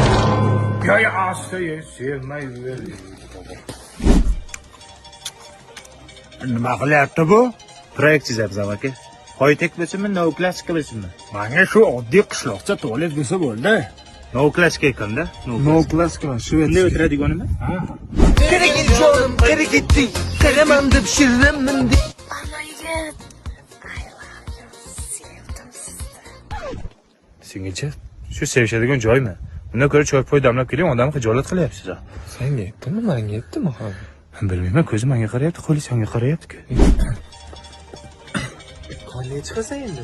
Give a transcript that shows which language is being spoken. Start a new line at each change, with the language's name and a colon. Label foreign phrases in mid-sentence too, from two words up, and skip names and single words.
Uzbek: Yo'q, asta sevmayver. Nima qilyapti bu? Proyekt chizyapmiz aka. High-tech bo'lsinmi, neoklasika bo'lsinmi? Menga shu oddiy qishloqcha tualet bo'lsa bo'ldi. Neoklasika ekan-da. Neoklasika, Bunday o'tiradiganimi?
Turkish: Kere gel canım, kere gitti. Keremem de pişiririm de.
Uzbek: Ana yigit. Sevdim sizni. Singilcha, shu sevishadigan joymi? Bundan ko'ra choy-poy damlab kelgan odamni xijolat qilyapsiz. Senga aytdimi, menga aytdimi hali? Bilmayman, ko'zi menga qarayapti, qo'li senga qarayapti-ku. Qanday chiqasan endi?